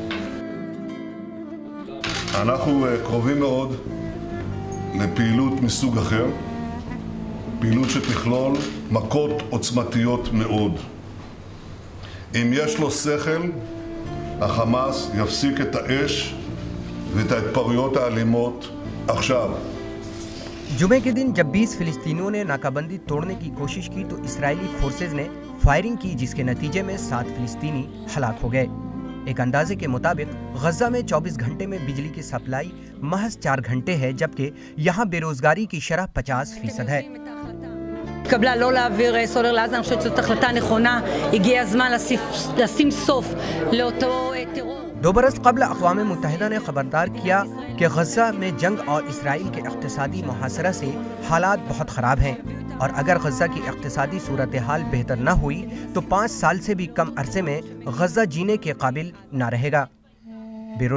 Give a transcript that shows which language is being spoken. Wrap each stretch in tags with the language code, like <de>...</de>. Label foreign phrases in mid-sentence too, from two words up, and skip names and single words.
<he>אנחנו קרובים מאוד לפעילות מסוג אחר, פעילות שתכלול מכות עוצמתיות מאוד. אם יש לו שכל, החמאס יפסיק את האש ואת ההתפרעויות האלימות עכשיו.</he> <ur>جمعے کے دن جب 20 فلسطینیوں نے ناکہ بندی توڑنے کی کوشش کی تو اسرائیلی فورسز نے فائرنگ کی، جس کے نتیجے میں 7 فلسطینی ہلاک ہو گئے۔ ایک اندازے کے مطابق غزہ میں 24 گھنٹے میں بجلی کی سپلائی محض 4 گھنٹے ہے، جبکہ یہاں بے روزگاری کی شرح 50% ہے۔</ur> <he>התקבלה לא להעביר סולר לעזה, אני חושבת שזאת החלטה נכונה, הגיע הזמן לשים סוף לאותו טרור.</he> <ur>2 برس قبل اقوام متحدہ نے خبردار کیا کہ غزہ میں جنگ اور اسرائیل کے اقتصادی محاصرہ سے حالات بہت خراب ہیں، اور اگر غزہ کی اقتصادی صورتحال بہتر نہ ہوئی تو 5 سال سے بھی کم عرصے میں غزہ جینے کے قابل نہ رہے گا۔</ur>